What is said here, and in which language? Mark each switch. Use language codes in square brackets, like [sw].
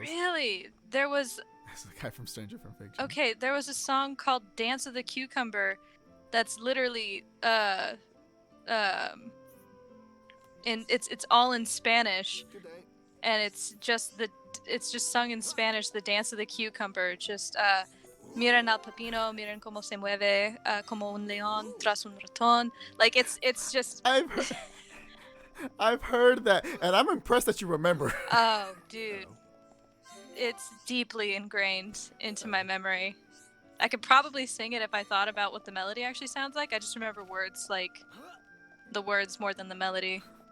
[en] Really? There was. That's the guy from Stranger from Fiction. Okay, there was a song called "Dance of the Cucumber," that's literally and it's all in Spanish, Good day. and it's just sung in Spanish. The dance of the cucumber, just [es] miren al pepino, miren cómo se mueve, como un león tras un ratón. [en] Like it's just. I've heard that, and I'm impressed that you remember. Oh, dude, it's deeply ingrained into my memory. I could probably sing it if I thought about what the melody actually sounds like. I just remember words, like the words more than the melody.